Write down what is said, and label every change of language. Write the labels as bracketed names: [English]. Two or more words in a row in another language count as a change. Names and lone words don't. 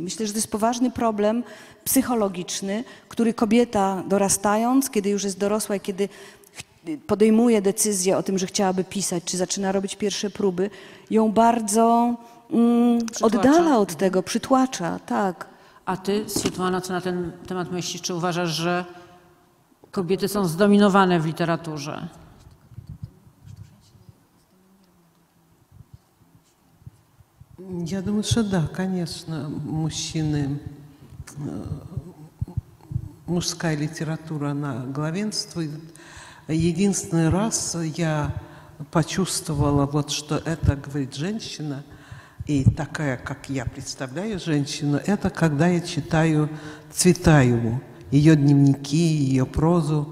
[Polish] Myślę, że to jest poważny problem psychologiczny, który kobieta dorastając, kiedy już jest dorosła i kiedy podejmuje decyzję o tym, że chciałaby pisać, czy zaczyna robić pierwsze próby, ją bardzo oddala od tego, przytłacza, tak. A ty, Swietlana, co na ten temat myślisz? Czy uważasz, że kobiety są zdominowane w literaturze? [Russian] Я думаю, что да, конечно, мужчины, мужская литература, она главенствует. Единственный раз я почувствовала, вот что это говорит женщина, и такая, как я представляю женщину, это когда я читаю Цветаеву, ее дневники, ее прозу.